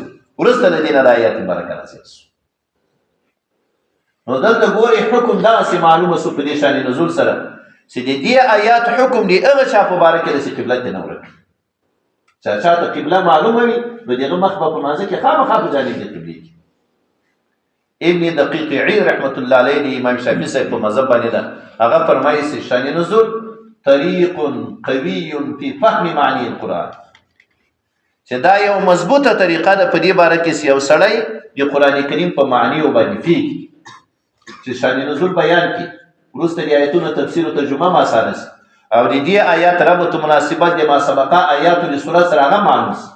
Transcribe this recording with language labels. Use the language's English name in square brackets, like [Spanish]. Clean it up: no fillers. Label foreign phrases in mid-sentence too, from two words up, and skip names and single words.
[Pashto] وروسته د دې نه د آیات مبارکه نازل شو. نو دلته ګورې حکم دغسې معلومه شو په دې شان نزول سره چې د دې آیات حکم د هغه چا په باره کې داسې قبله ترې نه ورکړي. چا ته قبله معلومه وي نو د هغه مخ به په مانځه کې خامخا په جانب د قبلې کې. ابن دقیق عید [Arabic] رحمت الله علیه [Pashto] د امام شافعي صاحب په مذهب باندې ده، هغه فرمایي چې شان نزول [Arabic] طریق قوی فی فهم معنی القرآن، [Pashto] چې دا یو مضبوطه طریقه ده په دې باره کې یو سړی د قرآن کریم په معنیو باندې فی چې شان نزول بیان کړي، وروسته د آیتونو تفسیر او ترجمه ما آسانه سي، او د دې آیات ربط مناسبت د ما سبقه آیات د سورۃ سره هغه معلوم سي.